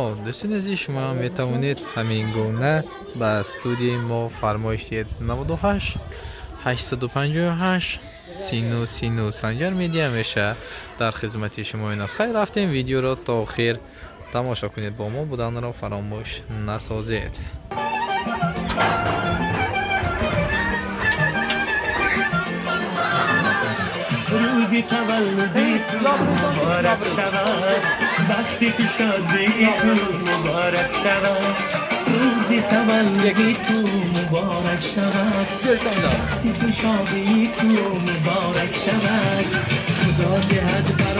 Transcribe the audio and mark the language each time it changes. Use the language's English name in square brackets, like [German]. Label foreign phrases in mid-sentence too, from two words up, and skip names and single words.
[Tajik] Дӯстони азиз, шумо ҳам метавонед ҳамин гуна ба студияи мо фармоиш диҳед. 98 858 30 Санҷар медиа ҳамеша дар хизмати шумоён аст. Хайр рафтем, видеоро то охир тамошо кунед, бо мо буданро фаромӯш насозед. Рӯзи таваллуди ту муборак шавад, вақте ки шодии ту муборак шавад, рӯзи таваллуди ту муборак шавад, вақте ки шодии ту муборак шавад, Худо диҳад